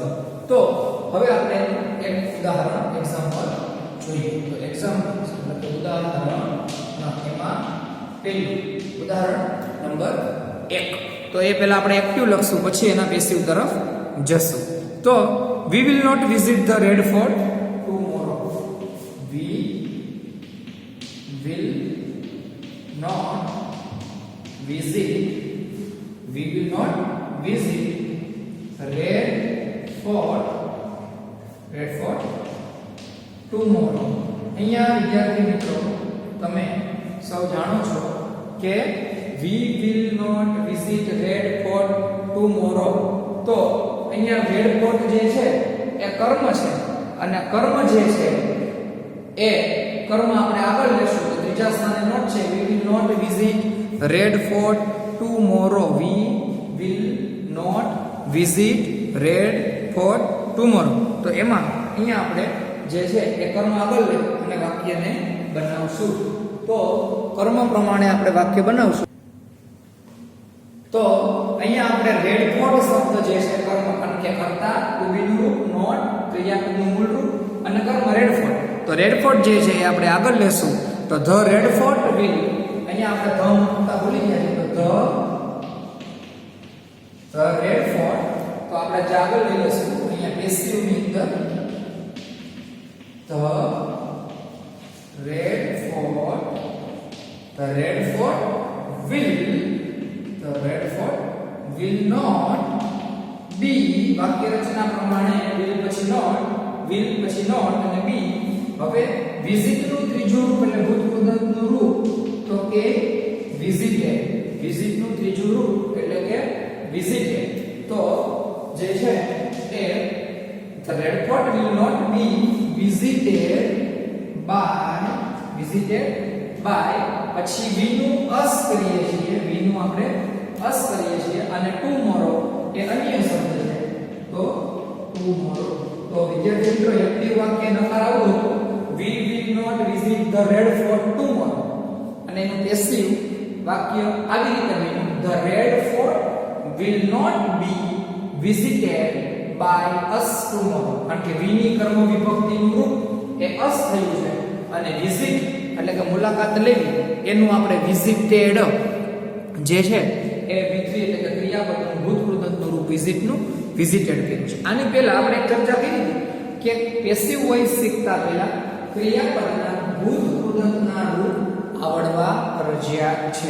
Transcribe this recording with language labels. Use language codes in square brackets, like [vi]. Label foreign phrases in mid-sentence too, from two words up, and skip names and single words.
[gu] તો હવે આપણે એક ઉદાહરણ એક્ઝામ્પલ જોઈએ. તો એક્ઝામ્પલ એટલે કે ઉદાહરણ એમાં પહેલું ઉદાહરણ નંબર 1. તો એ પહેલા આપણે એક્ટિવ લખશું, પછી એના પેસિવ તરફ જશું. [en] તો we will not visit the red fort tomorrow. We will not visit red fort tomorrow. [gu] અહીંયા વિદ્યાર્થી મિત્રો, તમે સૌ જાણો છો કે [en] we will not visit red fort tomorrow. [gu] તો અહીંયા રેડ ફોર્ટ જે છે એ કર્મ છે, અને કર્મ જે છે એ કર્મ આપણે આગળ લેશું. તો ત્રીજા સ્થાને નોટ છે. [en] we will not visit red fort tomorrow. we will not visit red fort tomorrow. [gu] તો એમાં અહીંયા આપણે જે છે એ કર્મ આગળ લે અને વાક્યને બનાવશું. તો કર્મ પ્રમાણે આપણે વાક્ય બનાવશું. તો અહીંયા આપણે રેડ ફોર્ટ શબ્દ જે છે કર્મ, કારણ કે કર્તા, [en] to be [gu] નું રૂપ, નોટ, ક્રિયાપદનું મૂળ રૂપ અને કર્મ રેડ ફોર્ટ. તો રેડ ફોર્ટ જે છે એ આપણે આગળ લેશું. તો [en] the Red Fort will, [gu] અહીંયા આપણે ધ મૂકતા ભૂલી ગયા છે. તો ધ રેડ ફોર્ટ, તો આપણે જે આગળ લઈ લેશું અહીંયા પેસિવ ની અંદર [en] the Red Fort will not be. [gu] વાક્ય રચના પ્રમાણે will પછી not અને be. હવે visit નું ત્રીજું રૂપ એટલે ભૂતકૃદંત નું રૂપ તો કે visited. visit નું ત્રીજું રૂપ એટલે કે visited. તો જે છે એ [en] the red fort will not be visited by [gu] પછી we નું us કરીએ છીએ, we નું આપણે us કરીએ છીએ અને tomorrow એ અન્ય શબ્દ છે. તો tomorrow. તો વિદ્યાર્થી મિત્રો, એક્ટિવ વાક્ય નકાર આવું હતું, [en] we will not visit the red fort tomorrow. [gu] અને એનું પેસિવ વાક્ય આવી રીતે બન્યું, [en] the red fort will not be visited by us tomorrow. [gu] કારણ કે we ની કર્મ વિભક્તિનું રૂપ એ us થયું છે અને visit એટલે કે મુલાકાત લેવી એનું આપણે visited જે છે એ V3 એટલે કે ક્રિયાપદનું ભૂતકૃદંતનું રૂપ visited કર્યું છે. આની પહેલા આપણે એક ચર્ચા કરી હતી કે [en] passive voice [gu] શીખતા પહેલા ક્રિયાપદના ભૂતકૃદંતના રૂપ આવડવા ફરજિયાત છે.